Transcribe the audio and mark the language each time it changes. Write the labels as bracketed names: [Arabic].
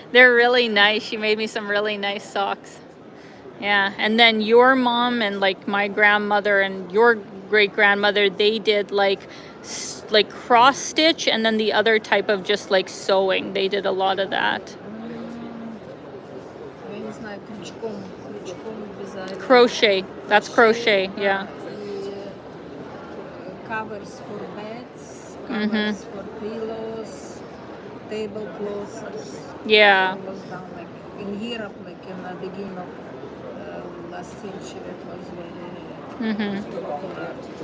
[English] They're really nice. She made me some really nice socks. Yeah, and then your mom and like my grandmother and your great grandmother, they did like cross stitch and then the other type of just like sewing. They did a lot of that. [Russian] Я не знаю, крючком вязали. [English] Crochet. That's crochet. Yeah. [Russian] И [English] covers for beds, covers for pillows, tablecloths. Yeah. It was done like in Europe, like in the beginning of last century. It was very popular.